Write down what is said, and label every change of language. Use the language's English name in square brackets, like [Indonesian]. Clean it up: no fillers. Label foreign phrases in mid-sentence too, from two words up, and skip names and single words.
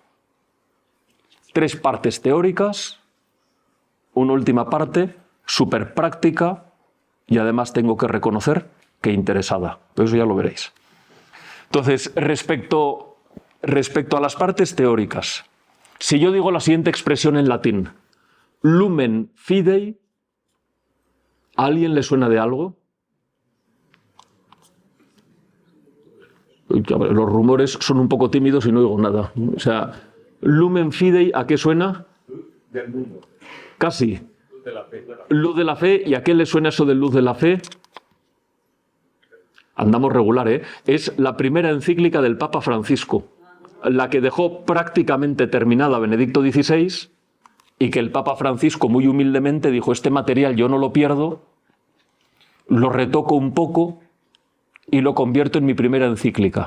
[Spanish] 3 partes teóricas, una última parte súper práctica y además tengo que reconocer que interesada. Pero eso ya lo veréis. Entonces, respecto a las partes teóricas, si yo digo la siguiente expresión en latín, [Latin] lumen fidei, [Spanish] ¿a alguien le suena de algo? Los rumores son un poco tímidos y no oigo nada. O sea, [Latin] lumen fidei, [Spanish] ¿a qué suena? Del mundo. Casi. Luz de la fe. Luz de la fe. ¿Y a qué le suena eso de luz de la fe? Andamos regular, ¿eh? Es la primera encíclica del Papa Francisco, la que dejó prácticamente terminada Benedicto XVI y que el Papa Francisco muy humildemente dijo, este material yo no lo pierdo, lo retoco un poco y lo convierto en mi primera encíclica.